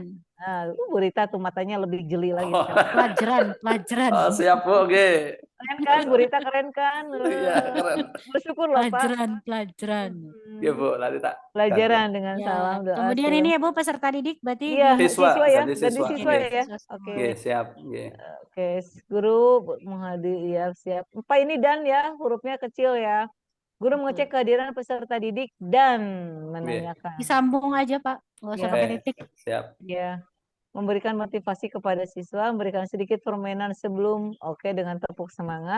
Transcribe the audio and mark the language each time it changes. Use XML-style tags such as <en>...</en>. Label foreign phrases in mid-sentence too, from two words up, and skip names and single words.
<id>Nah, Bu Rita tuh matanya lebih jeli lagi Oh. sekarang. Pelajaran, pelajaran. Oh, siap Bu, nggih. Keren kan, Bu Rita keren kan? Iya, keren. Bersyukur loh Pak. Pelajaran, pelajaran. Iya Bu, nanti tak Pelajaran dengan Ya. salam doa. Kemudian ini ya Bu peserta didik berarti Iya, di siswa, siswa ya, ganti ganti siswa. siswa Nggih. ya. siswa Oke. Nggih, siap, nggih. Oke, guru menghadiri ya siap. Pak ini dan ya, hurufnya kecil ya. Guru mengecek kehadiran peserta didik dan menanyakan. disambung aja Pak, nggak usah Ya. pakai titik. Siap. Ya, memberikan motivasi kepada siswa, memberikan sedikit permainan sebelum, oke, dengan tepuk semangat.</id>